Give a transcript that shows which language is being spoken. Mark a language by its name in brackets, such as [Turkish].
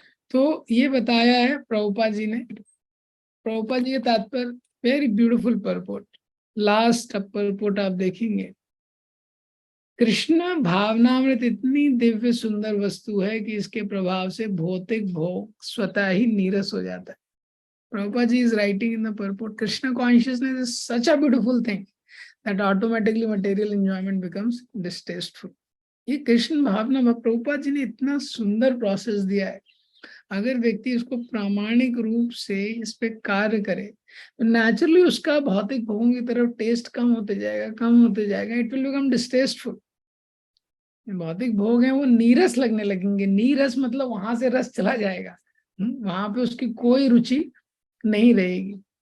[Hindi] तो ये बताया है प्रभुपाद जी ने। प्रभुपाद जी के तात्पर्य [English] very beautiful purport, [Hindi] last purport आप देखेंगे, कृष्ण भावनामृत इतनी दिव्य सुंदर वस्तु है कि इसके प्रभाव से भौतिक भोग स्वतः ही नीरस हो जाता है। [English] Prabhupada ji is writing in the purport, Krishna consciousness is such a beautiful thing that automatically material enjoyment becomes distasteful. [Hindi] ये कृष्ण भावना प्रभुपाद जी ने इतना सुंदर प्रोसेस दिया है। अगर व्यक्ति इसको प्रामाणिक रूप से इस पे कार्य करे तो नेचुरली उसका भौतिक भोगों की तरफ टेस्ट कम होते जाएगा, कम होते जाएगा, [English] It will become distasteful. [Hindi] भौतिक भोग है वो नीरस लगने लगेंगे। नीरस मतलब वहां से रस चला जाएगा, वहां पे उसकी कोई रुचि नहीं रहेगी।